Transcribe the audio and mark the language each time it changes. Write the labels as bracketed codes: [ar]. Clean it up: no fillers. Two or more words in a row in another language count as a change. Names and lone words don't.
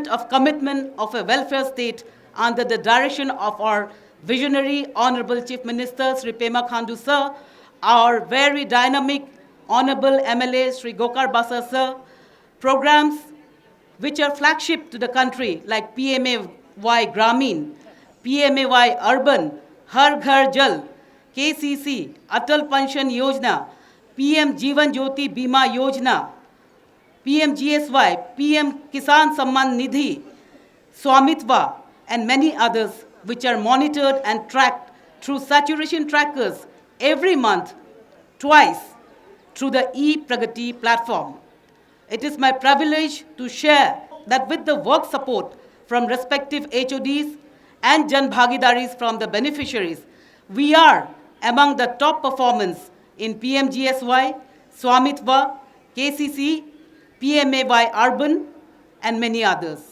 [en] of commitment of a welfare state under the direction of our visionary Honorable Chief Minister Sri Pema Khandu Sir, our very dynamic Honorable MLA Sri Gokar Basa Sir, programs which are flagship to the country like PMAY Gramin, PMAY Urban, Har Ghar Jal, KCC, Atal Pension Yojana, PM Jeevan Jyoti Bima Yojana, PMGSY, PM Kisan Samman Nidhi, Swamitva, and many others which are monitored and tracked through saturation trackers every month, twice, through the e-Pragati platform. It is my privilege to share that with the work support from respective HODs and Jan Bhagidaris from the beneficiaries, we are among the top performers in PMGSY, Swamitva, KCC, PMAY Urban, and many others.